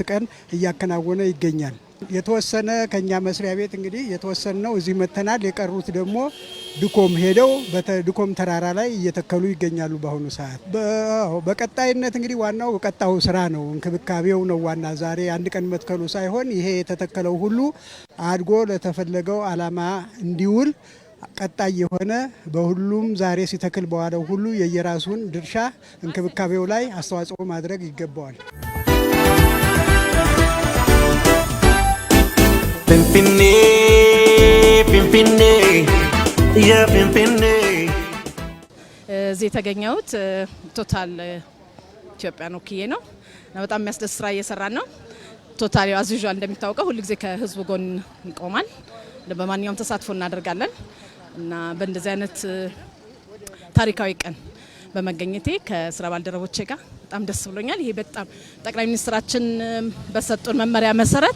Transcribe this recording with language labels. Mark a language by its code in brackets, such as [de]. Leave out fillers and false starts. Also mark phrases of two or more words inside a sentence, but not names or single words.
[am] ቀን እያከናወነ ይገኛል። የተወሰነ ከኛ መስሪያ ቤት እንግዲህ የተወሰነው እዚህ መተናል የቀሩት ደግሞ ድኮም ሄደው በድኮም ተራራ ላይ እየተከሉ ይገኛሉ በአሁኑ ሰዓት። በቀጣይነት እንግዲህ ዋናው ቀጣው ስራ ነው እንክብካቤው ነው ዋና ዛሬ አንድ ቀን መትከሉ ሳይሆን ይሄ የተተከለው ሁሉ አድጎ ለተፈለገው ዓላማ እንዲውል ቀጣይ የሆነ በሁሉም ዛሬ ሲተክል በዋለው ሁሉ የየራሱን ድርሻ እንክብካቤው ላይ አስተዋጽኦ ማድረግ ይገባዋል። [om] finfiinne finfiinne yaa finfiinne [am] እዚህ የተገኘሁት ቶታል ኢትዮጵያን ወክዬ ነው። በጣም የሚያስደስት ስራ እየሰራን ነው። ቶታል ያው አዝዩዥዋል እንደሚታወቀው ሁሉ ጊዜ ከህዝቡ ጎን ይቆማል። በማንኛውም ተሳትፎ እናደርጋለን እና በእንደዚህ አይነት ታሪካዊ ቀን በመገኘቴ ከስራ ባልደረቦቼ ጋር በጣም ደስ ብሎኛል። ይሄ በጣም ጠቅላይ ሚኒስትራችን በሰጡን መመሪያ መሰረት